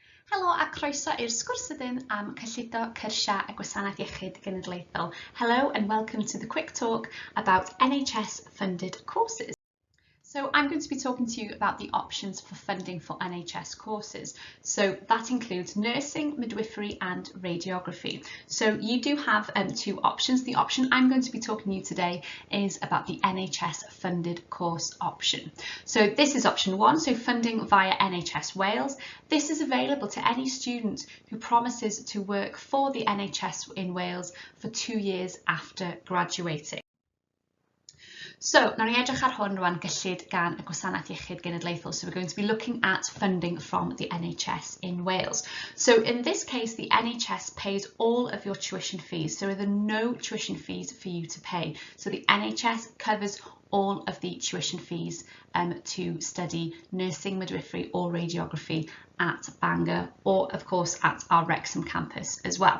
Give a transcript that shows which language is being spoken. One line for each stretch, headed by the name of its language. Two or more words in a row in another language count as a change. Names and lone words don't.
Welsh: Helo a croeso i'r sgwrs ydyn am cyllido cyrsia a gwasanaeth iechyd genedlaethol.
English: Hello and welcome to the quick talk about NHS funded courses. So I'm going to be talking to you about the options for funding for NHS courses. So that includes nursing, midwifery and radiography. So you do have two options. The option I'm going to be talking to you today is about the NHS funded course option. So this is option one, so funding via NHS Wales. This is available to any student who promises to work for the NHS in Wales for 2 years after graduating. So, now
Welsh: ni edrych ar hwn rwan, gyllid gan y Gwasanaeth Iechyd Genedlaethol.
English: So we're going to be looking at funding from the NHS in Wales. So in this case, the NHS pays all of your tuition fees. So there are no tuition fees for you to pay. So the NHS covers all of the tuition fees to study nursing, midwifery or radiography at Bangor, or of course at our Wrexham campus as well.